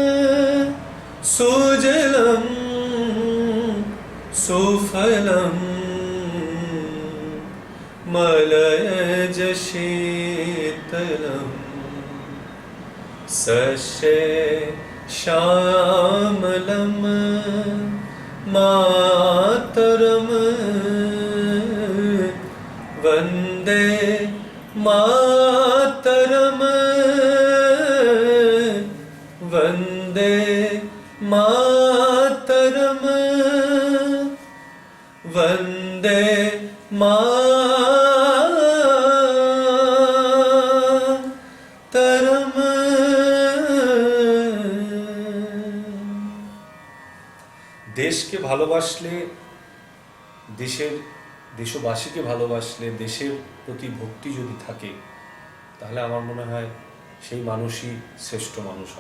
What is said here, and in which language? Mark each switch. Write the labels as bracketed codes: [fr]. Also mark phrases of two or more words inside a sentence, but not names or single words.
[sa] সুজলম সুফলম মলয়জ শীতলম, সস্য শ্যামলম মাতরম, वन्दे मातरम, वन्दे मातरम, वन्दे मातरम। [bn] দেশকে ভালোবাসলে, দেশবাসীকে ভালোবাসলে, দেশের প্রতি ভক্তি যদি থাকে, তাহলে আমার মনে হয় সেই মানুষই শ্রেষ্ঠ মানুষ হন।